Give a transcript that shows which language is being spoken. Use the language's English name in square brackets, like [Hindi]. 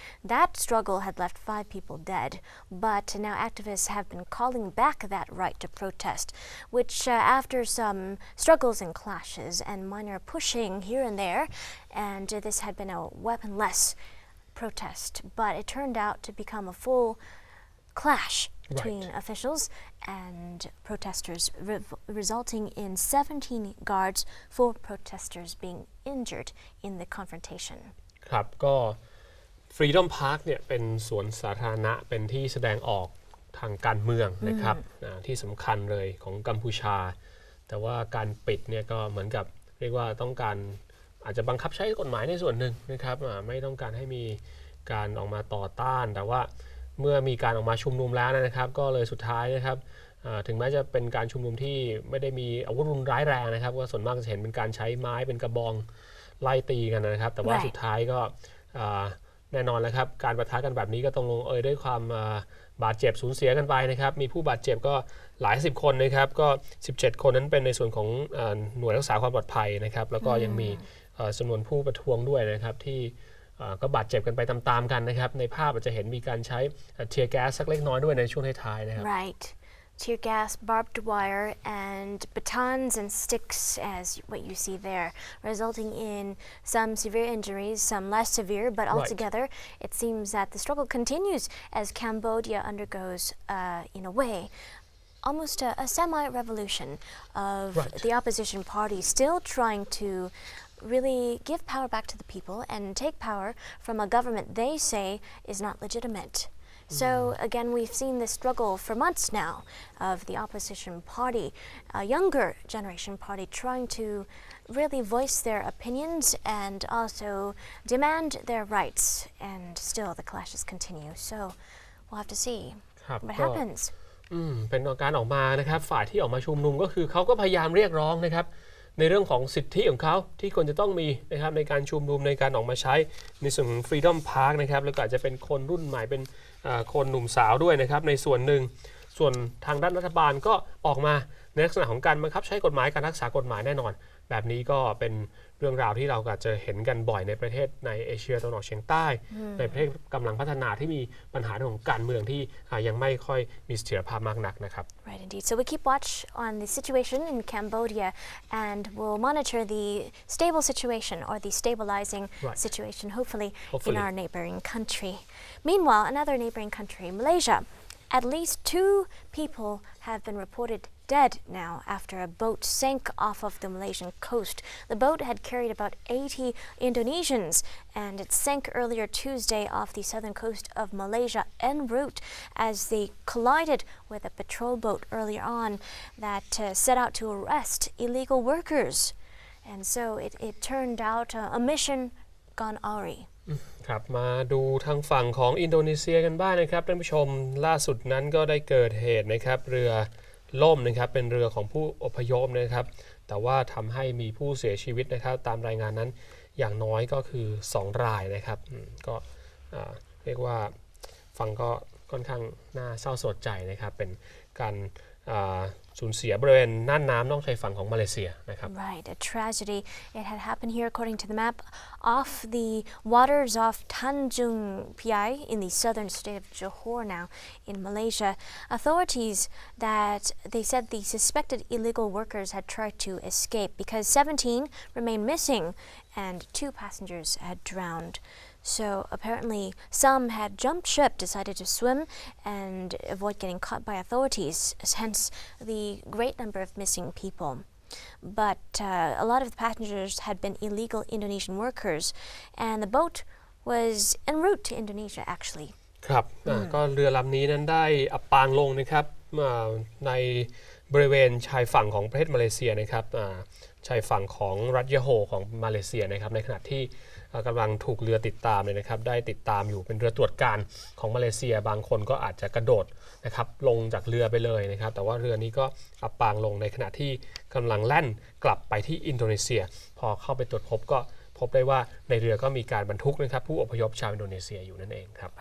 [English] That struggle had left 5 people dead, but now activists have been calling back that right to protest, which after some struggles and clashes and minor pushing here and there, and this had been a weaponless protest, but it turned out to become a full clash between officials and protesters, resulting in 17 guards, 4 protesters being injured in the confrontation. [Thai] ครับก็ Freedom Park เนี่ยเป็นสวนสาธารณะเป็นที่แสดงออกทางการเมืองนะครับที่สำคัญเลยของกัมพูชาแต่ว่าการปิดเนี่ยก็เหมือนกับเรียกว่าต้องการอาจจะบังคับใช้กฎหมายในส่วนหนึ่งนะครับไม่ต้องการให้มี การออกมาต่อต้านแต่ว่าเมื่อมีการออกมาชุมนุมแล้วนะครับก็เลยสุดท้ายนะครับถึงแม้จะเป็นการชุมนุมที่ไม่ได้มีอาวุธรุนแรงนะครับก็ส่วนมากจะเห็นเป็นการใช้ไม้เป็นกระบองไล่ตีกันนะครับแต่ว่าสุดท้ายก็ แน่นอนแล้วครับการปะทะกันแบบนี้ก็ต้องลงด้วยความบาดเจ็บสูญเสียกันไปนะครับมีผู้บาดเจ็บก็หลาย10 คนนะครับก็17 คนนั้นเป็นในส่วนของหน่วยรักษาความปลอดภัยนะครับแล้วก็ยังมีจำนวนผู้ประท้วงด้วยนะครับที่ก็บาดเจ็บกันไปตามๆกันนะครับในภาพอาจจะเห็นมีการใช้เทียร์แก๊สสักเล็กน้อยด้วยในช่วงท้ายๆนะครับ [English] Right. Tear gas, barbed wire, and batons and sticks, as what you see there, resulting in some severe injuries, some less severe, but altogether, it seems that the struggle continues as Cambodia undergoes, in a way, almost a semi-revolution of the opposition party still trying to really give power back to the people and take power from a government they say is not legitimate. So again, we've seen this struggle for months now of the opposition party, a younger generation party, trying to really voice their opinions and also demand their rights. And still, the clashes continue. So we'll have to see what happens. [Thai] เป็นการออกมานะครับฝ่ายที่ออกมาชุมนุมก็คือเขาก็พยายามเรียกร้องนะครับในเรื่องของสิทธิของเขาที่ควรจะต้องมีนะครับในการชุมนุมในการออกมาใช้ในส่วนของ Freedom Park นะครับแล้วก็อาจจะเป็นคนรุ่นใหม่เป็น คนหนุ่มสาวด้วยนะครับในส่วนหนึ่งส่วนทางด้านรัฐบาลก็ออกมาในลักษณะของการบังคับใช้กฎหมายการรักษากฎหมายแน่นอนแบบนี้ก็เป็นเรื่องราวที่เราอาจจะเห็นกันบ่อยในประเทศในเอเชียตะวันออกเฉียงใต้ในประเทศกำลังพัฒนาที่มีปัญหาเรื่องของการเมืองที่ยังไม่ค่อยมีเสถียรภาพมากนักนะครับ [English] Right, indeed. So we keep watch on the situation in Cambodia, and we'll monitor the stable situation or the stabilizing situation, hopefully, in our neighboring country. Meanwhile, another neighboring country, Malaysia. At least 2 people have been reported dead now after a boat sank off of the Malaysian coast. The boat had carried about 80 Indonesians, and it sank earlier Tuesday off the southern coast of Malaysia en route as they collided with a patrol boat earlier on that set out to arrest illegal workers. And so it turned out a mission gone awry. [Thai] ครับมาดูทางฝั่งของอินโดนีเซียกันบ้างนะครับท่านผู้ชมล่าสุดนั้นก็ได้เกิดเหตุนะครับเรือล่มนะครับเป็นเรือของผู้อพยพนะครับแต่ว่าทำให้มีผู้เสียชีวิตนะครับตามรายงานนั้นอย่างน้อยก็คือ2 รายนะครับก็เรียกว่าฟังก็ค่อนข้างน่าเศร้าสลดใจนะครับเป็นการสูญเสียบริเวณน่านน้ำนอกชายฝั่งของมาเลเซียนะครับ [English] Right, a tragedy. It had happened here, according to the map, off the waters off Tanjung Piai in the southern state of Johor now in Malaysia. Authorities that they said the suspected illegal workers had tried to escape because 17 remained missing and 2 passengers had drowned.So apparently some had jumped ship, decided to swim and avoid getting caught by authorities, hence the great number of missing people. But a lot of the passengers had been illegal Indonesian workers, and the boat was en route to Indonesia actually. [Thai] ครับก็เรือลำนี้นั้นได้อับปางลงนะครับในบริเวณชายฝั่งของประเทศมาเลเซียนะครับชายฝั่งของรัฐยะโฮของมาเลเซียนะครับในขณะที่กำลังถูกเรือติดตามเลยนะครับได้ติดตามอยู่เป็นเรือตรวจการของมาเลเซียบางคนก็อาจจะกระโดดนะครับลงจากเรือไปเลยนะครับแต่ว่าเรือนี้ก็อับปางลงในขณะที่กำลังแล่นกลับไปที่อินโดนีเซียพอเข้าไปตรวจพบก็พบได้ว่าในเรือก็มีการบรรทุกนะครับผู้อพยพชาวอินโดนีเซียอยู่นั่นเองครับ